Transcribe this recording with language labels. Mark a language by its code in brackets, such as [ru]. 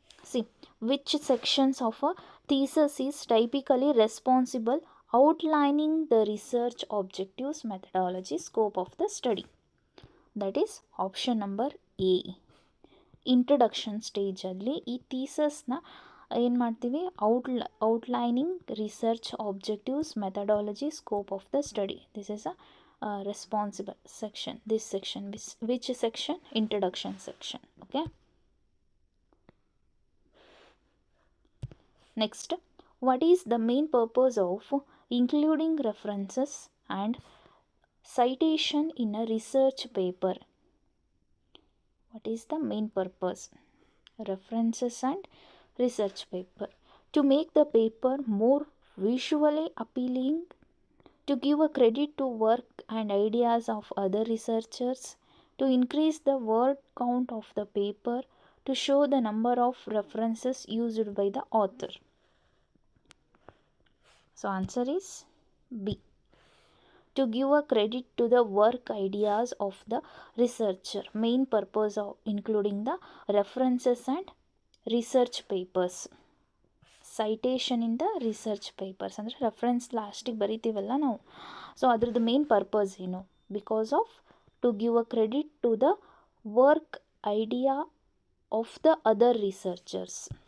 [en] C, which sections of a thesis is typically responsible outlining the research objectives, methodology, scope of the study? That is option number A. Introduction [kn] ಸ್ಟೇಜಲ್ಲಿ ಈ ಥೀಸಸ್ನ ಏನು ಮಾಡ್ತೀವಿ, [en] Outlining research objectives, methodology, scope of the study. This is a responsible section, this section, which section? Introduction section. Okay. Next, what is the main purpose of including references and citation in a research paper? What is the main purpose? References and research paper. To make the paper more visually appealing, to give a credit to work and ideas of other researchers, to increase the word count of the paper, to show the number of references used by the author. So answer is B. To give a credit to the work ideas of the researcher. Main purpose of including the references and research papers. Citation in the research papers [kn] ಅಂದರೆ reference ಲಾಸ್ಟಿಗೆ ಬರಿತೀವಲ್ಲ ನಾವು, so ಅದ್ರದ್ದು main purpose ಏನು? [en] Because of to give a credit to the work idea of the other researchers.